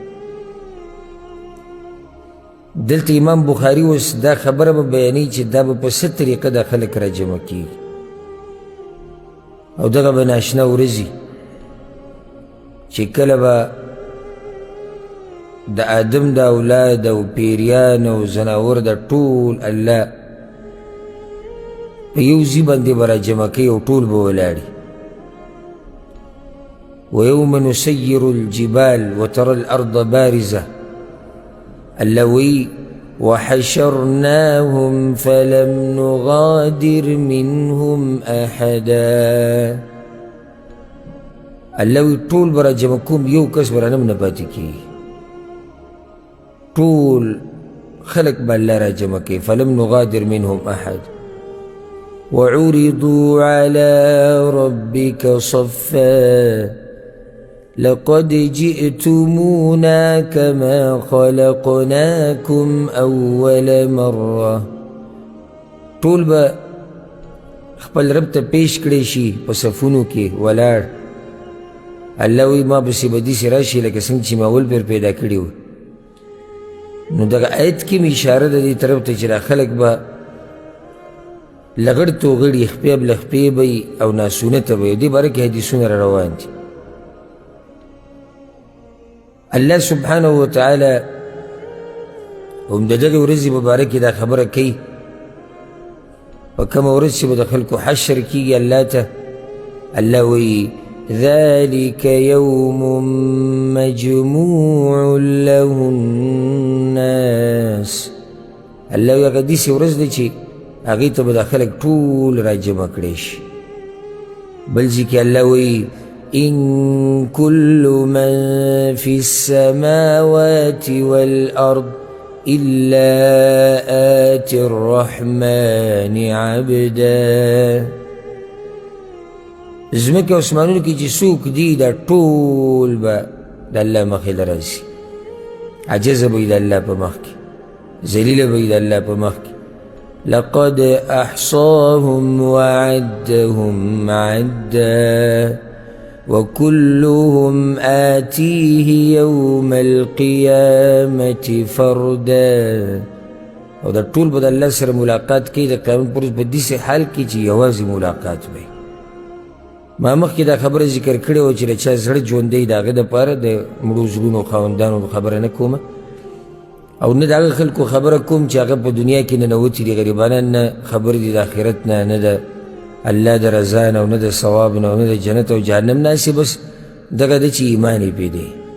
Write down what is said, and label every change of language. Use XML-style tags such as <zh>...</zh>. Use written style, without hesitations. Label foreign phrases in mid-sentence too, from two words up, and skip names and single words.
<ps>دلته امام بخاري اوس دا خبره به بیانوي چې دا به په څه طریقه د خلک راجمع کېږي او دغه به ناشنا ورځي چې کله به د آدم د اولاد او پیریان او زناور د ټول الله په یو ځای باندې به راجمع کوي او ټول به ولاړي.</ps> <ar>ویوم نسیر الجبال وترى الارض بارزه،</ar> <ps>الله وی</ps> <ar>وحشرناهم فلم نغادر منهم احدا،</ar> <ps>الله وی ټول به راجمع کوم، یو کس به رانه نه پاتې کېږي، ټول خلق به الله راجمع کوي.</ps> <ar>فلم نغادر منهم احد وعرضوا على ربك صفا لقد جئتمونا كما خلقناكم اول مره،</ar> <ps>ټول به خپل رب ته پیش کړی شي په صفونو کې ولاړ. الله وی ما پسې به داسې راشي لکه څنګه چې ما اول پیر پیدا کړي وو. نو دغه آیت کې مې اشاره ده دې طرف ته چې دا خلک به لغړ توغړي، خپې به له خپې به وي او ناسونه ته به وي. دې باره کې حدیثونه را روان دي.</ps> <ar>الله سبحانه وتعالی</ar> <ps>هم د دغې ورځې په باره کې دا خبره کوي په کومه ورځ چې به د خلکو حشر کېږي الله ته. الله وایي</ps> <ar>ذلك يوم مجموع له الناس،</ar> <ps>الله وایي هغه داسې ورځ ده چې هغې ته به دا خلک ټول راجمع کړی شي. بل ځای کې الله وایي</ps> <ar>إن كل من في السماوات والأرض إلا آتي الرحمن عبدا،</ar> <ps>ځمکې او اسمانونو کې چې څوک دي دا ټول به د الله مخې ته راځي، عجزه به وي د الله په مخ کې، ذلیله به وي د الله په مخ کې.</ps> <ar>لقد أحصاهم وعدهم عدا وكلهم آتيه يوم القيامة فردا،</ar> <ps>او دا ټول به د الله سره ملاقات کوي د قیامت پر ورځ په داسې حال کې چې یوازې ملاقات وي. ما مخکې دا خبره ذکر کړې وه چې د چا زړه ژوندی د هغه دپاره د مړو زړونو خاوندانو خبره نه کومه، او نه د هغه خلکو خبره کوم چې هغه په دنیا کې ننوتي دي، غریبانان نه خبر دي د آخرت نه، نه د الله د رضا نه او نه د ثواب نه او نه د جنت او جهنم نه، هسې بس دغه ده چې ایمان یې پرې دی.</ps>